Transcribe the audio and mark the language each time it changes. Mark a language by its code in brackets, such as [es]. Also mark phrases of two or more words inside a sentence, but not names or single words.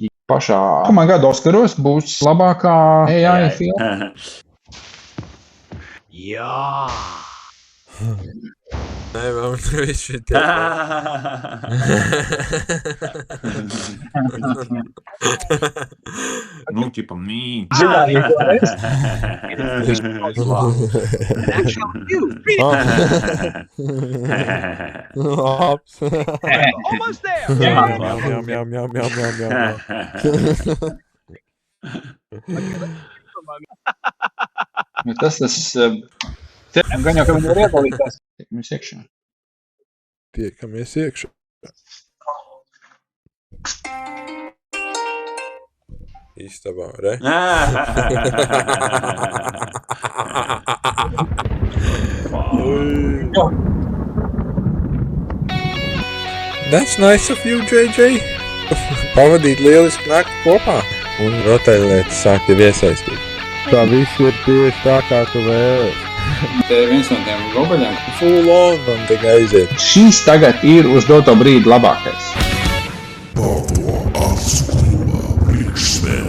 [lv] Pašā gada Oskaros būs labākā AI filma. Jā! Nē, vēl tur viss šitie. Ķipa mīn. [en] Almost there! [lv] Tas gan jau, ka viņi var iedalītās. Tiekamies iekšā. Tiekamies iekšā. Istabā, re? [en] That's nice of you, JJ. [lv] Pavadīt lielisku nakti kopā un rotaļlietas sākt jau iesaistīt. Tā viss ir tieši tā, kā tu vēlies. Te viens no tiem robeļiem. [en] Full on [lv] un tikai aiziet. Šīs tagad ir uz doto brīdi labākais. Pāvo apskruva priekšspēlē.